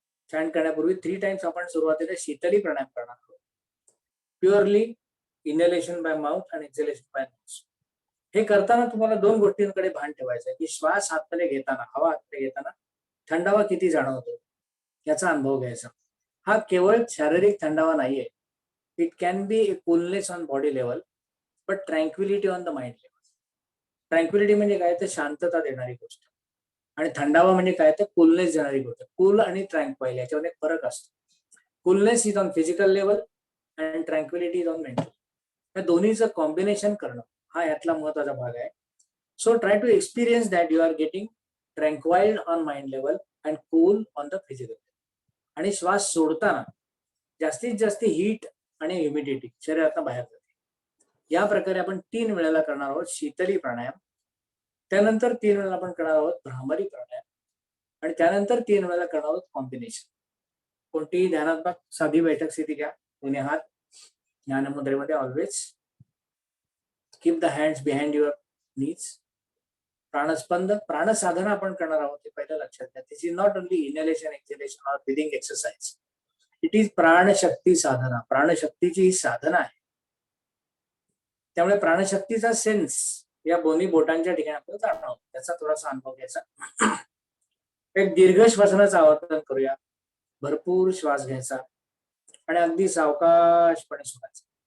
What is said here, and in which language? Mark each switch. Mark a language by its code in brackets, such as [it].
[mr] Chant करण्यापूर्वी 3 times आपण सुरुवातीला शीतली प्राणायाम करणार आहोत. [en] Purely inhalation by mouth आणि exhalation by nose. [mr] हे करताना तुम्हाला 2 गोष्टींकडे भान ठेवायचं आहे की श्वास हातमध्ये घेताना, हवा हातमध्ये घेताना थंडावा किती जाणवतो याचा अनुभव घ्यायचा. हा केवळ शारीरिक थंडावा नाहीये. [en] It can be a coolness on body level but tranquillity on the mind level. [mr] Tranquillity म्हणजे काय, तर शांतता देणारी गोष्ट. आणि थंडावा म्हणजे काय, तर कूलनेस देणारी गोष्ट. कूल आणि ट्रँक्वाइल याच्यामध्ये फरक असतो. [en] Coolness is on physical level and tranquillity is on mental. [mr] या दोन्हीचं कॉम्बिनेशन करणं हा यातला महत्वाचा भाग आहे. [en] So try to experience that you are getting tranquilled on mind level and cool on the physical level. [mr] आणि श्वास सोडताना जास्तीत जास्त हीट आणि ह्युमिडिटी शरीरातून बाहेर जाते. या प्रकारे आपण 3 वेळेला करणार आहोत शीतली प्राणायाम. त्यानंतर 3 वेळेला आपण करणार आहोत भ्रामरी प्राणायाम. आणि त्यानंतर 3 वेळेला करणार आहोत कॉम्बिनेशन. कोणतीही ध्यानात्मक साधी बैठक स्थिती घ्या. दोन्ही हात ज्ञान मुद्रेमध्ये. [en] Always keep the hands behind your knees. [mr] प्राणस्पंद, प्राणसाधना आपण करणार आहोत हे पहिलं लक्षात घ्या. [en] This is not only inhalation, exhalation or breathing exercise. It is प्राणशक्ती साधना. [mr] प्राणशक्तीची ही साधना आहे. त्यामुळे प्राणशक्तीचा सेन्स या दोन्ही बोटांच्या ठिकाणी आपल्याला जाणवतं, त्याचा थोडासा अनुभव घ्यायचा. एक दीर्घ श्वसनाचं आवर्तन करूया. भरपूर श्वास घ्यायचा आणि अगदी सावकाशपणे सोडायचा.